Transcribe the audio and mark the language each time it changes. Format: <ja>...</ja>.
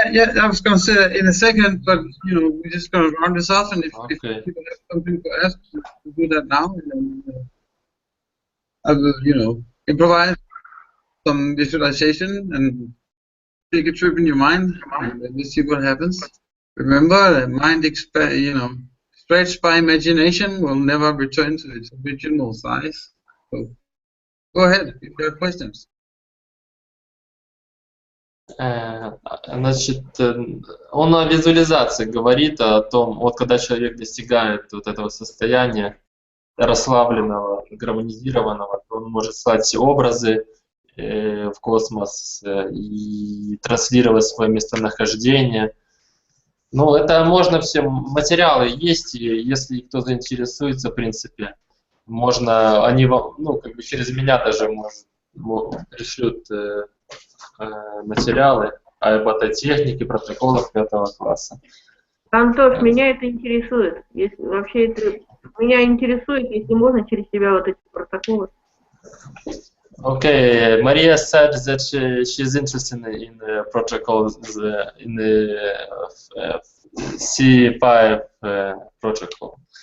<en>Yeah, I was going to say that in a second, but we're just going to round this off, and if people have something to ask, we'll do that now, and then I will, improvise some visualization and take a trip in your mind, and then see what happens. Remember, the mind stretched by imagination will never return to its original size. So, go ahead, if you have questions.</en> <ru>Значит, он о визуализации говорит, о том, вот когда человек достигает вот этого состояния расслабленного, гармонизированного, он может слать образы в космос и транслировать свое местонахождение. Ну, это можно все, материалы есть, и если кто заинтересуется, в принципе, можно, они через меня даже пришлют материалы об этой технике, протоколах 5-го класса. Антош, меня это интересует. Меня интересует, если можно, через тебя вот эти протоколы.</ru> <en>Okay, Maria said that she's interested in the protocols in the CE-5 protocol.</en>